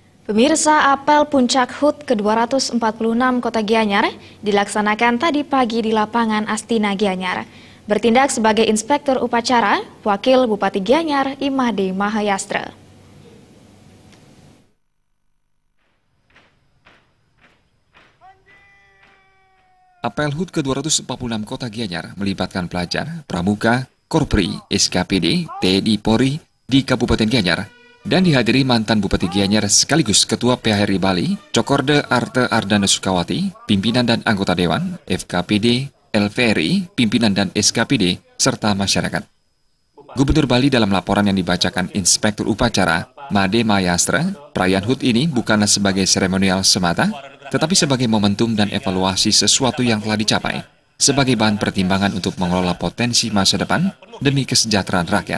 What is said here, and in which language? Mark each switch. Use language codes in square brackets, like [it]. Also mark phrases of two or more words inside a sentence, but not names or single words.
[id] Pemirsa, apel puncak HUT ke-246 Kota Gianyar dilaksanakan tadi pagi di lapangan Astina Gianyar. Bertindak sebagai inspektur upacara, Wakil Bupati Gianyar Imade Mahayastra. Apel HUT ke-246 Kota Gianyar melibatkan pelajar, pramuka, korpri, SKPD, TNI Polri di Kabupaten Gianyar dan dihadiri mantan Bupati Gianyar sekaligus Ketua PHRI Bali, Cokorde Arte Ardana Sukawati, pimpinan dan anggota Dewan, FKPD, LVRI, pimpinan dan SKPD, serta masyarakat. Gubernur Bali dalam laporan yang dibacakan Inspektur Upacara, Imade Mahayastra, perayaan HUT ini bukanlah sebagai seremonial semata, tetapi sebagai momentum dan evaluasi sesuatu yang telah dicapai, sebagai bahan pertimbangan untuk mengelola potensi masa depan demi kesejahteraan rakyat.